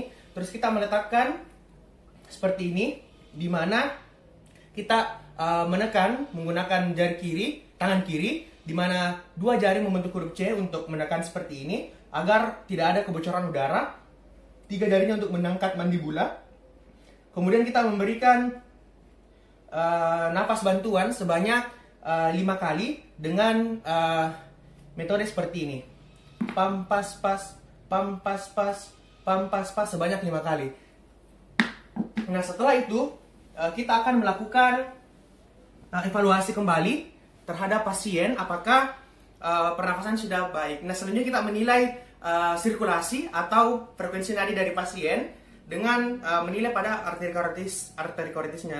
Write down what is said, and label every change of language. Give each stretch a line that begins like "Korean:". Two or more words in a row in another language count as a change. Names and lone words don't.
Indonesian: Terus kita meletakkan seperti ini, di mana kita menekan menggunakan jari kiri, tangan kiri, di mana dua jari membentuk huruf C untuk menekan seperti ini agar tidak ada kebocoran udara. Tiga jarinya untuk mengangkat mandibula. Kemudian kita memberikan napas bantuan sebanyak 5 kali dengan metode seperti ini. Pam pas pas, pam pas pas, pam pas pas sebanyak 5 kali. Nah, setelah itu kita akan melakukan evaluasi kembali terhadap pasien apakah pernafasan sudah baik. Nah, selanjutnya kita menilai sirkulasi atau frekuensi nadi dari pasien dengan menilai pada arteri korotisnya.